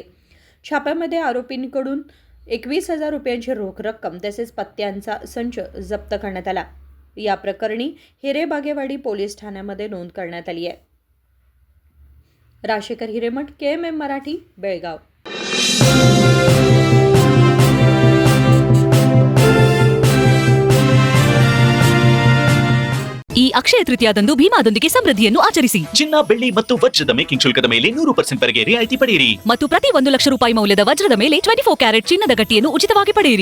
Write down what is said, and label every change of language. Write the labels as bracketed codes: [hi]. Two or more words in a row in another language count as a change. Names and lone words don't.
[mr] छाप्यामध्ये आरोपींकडून 21,000 रुपयांची रोख रक्कम तसेच पत्त्यांचा संच जप्त करण्यात आला. या प्रकरणी हिरेबागेवाडी पोलीस ठाण्यामध्ये नोंद करण्यात आली आहे. राजेकर हिरेमठ, KMM मराठी, बेळगाव. [kn] ಈ ಅಕ್ಷಯ ತೃತೀಯದಂದು ಭೀಮಾದೊಂದಿಗೆ ಸಮೃದ್ಧಿಯನ್ನು ಆಚರಿಸಿ. ಚಿನ್ನ, ಬೆಳ್ಳಿ ಮತ್ತು ವಜ್ರದ ಮೇಕಿಂಗ್ ಶುಲ್ಕದ ಮೇಲೆ 100% ವರೆಗೆ ರಿಯಾಯಿತಿ ಪಡೆಯಿರಿ ಮತ್ತು ಪ್ರತಿ 1 ಲಕ್ಷ ರೂಪಾಯಿ ಮೌಲ್ಯದ ವಜ್ರದ ಮೇಲೆ 24 ಕ್ಯಾರೆಟ್ ಚಿನ್ನದ ಗಟ್ಟಿಯನ್ನು ಉಚಿತವಾಗಿ ಪಡೆಯಿರಿ.